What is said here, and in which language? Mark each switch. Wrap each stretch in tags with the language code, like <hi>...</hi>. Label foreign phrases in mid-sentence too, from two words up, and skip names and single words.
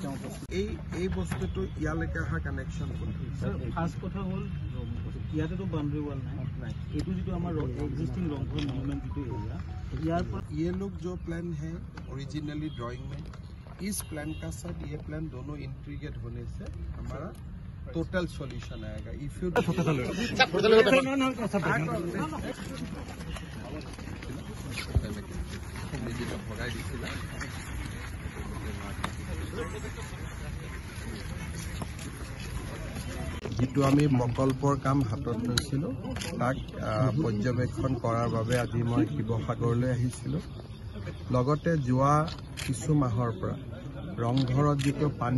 <as>এই বস্তুটো ইয়ালৈকে অহা কানেকশ্যন ফাৰ্ষ্ট কথা হ'ল ইয়াতেতো বাউণ্ডাৰী ৱাল নাই এইটো যিটো আমাৰ এক্সিষ্টিং ৰংঘৰ মনুমেণ্ট যিটো এৰিয়া ইয়াৰ পৰা</as> <hi>ये लोग जो प्लान है</hi> <en>originally drawing</en> <hi>में इस प्लान का साथ ये प्लान दोनों इंटीग्रेट होने से हमारा</hi> <en>total solution</en> <hi>आएगा</hi> <en>if you</en> <as>যিটো আমি প্ৰকল্পৰ কাম হাতত লৈছিলোঁ তাক পৰ্যবেক্ষণ কৰাৰ বাবে আজি মই শিৱসাগৰলৈ আহিছিলোঁ লগতে যোৱা কিছু মাহৰ পৰা ৰংঘৰত যিটো পানী</as>